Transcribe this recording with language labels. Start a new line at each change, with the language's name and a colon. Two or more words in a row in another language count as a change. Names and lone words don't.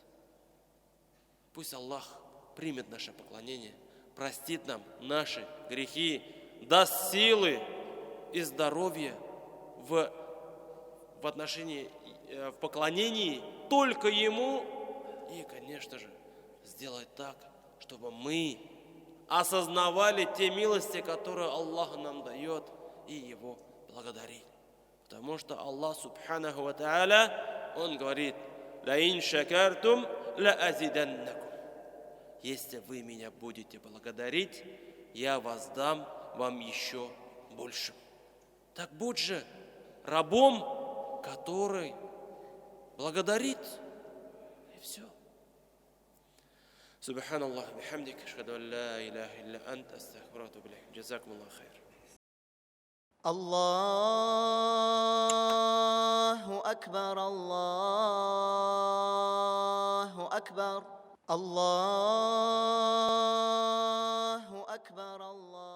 Russian: Пусть Аллах примет наше поклонение, простит нам наши грехи, даст силы и здоровье в отношении, в поклонении только Ему. И, конечно же, сделать так, чтобы мы осознавали те милости, которые Аллах нам дает, и Его благодарили. Потому что
Arabic: الله سبحانه وتعالى,
Russian: Он говорит:
Arabic: «لئن شكرتم لأزيدنكم».
Russian: Если вы меня будете благодарить, я воздам вам еще больше. Так будь же рабом, который благодарит. И все.
Arabic: سبحان الله بحمدك أشهد أن لا إله إلا أنت أستغفرك وأتوب إليك. جزاكم الله خير. الله أكبر الله أكبر الله أكبر الله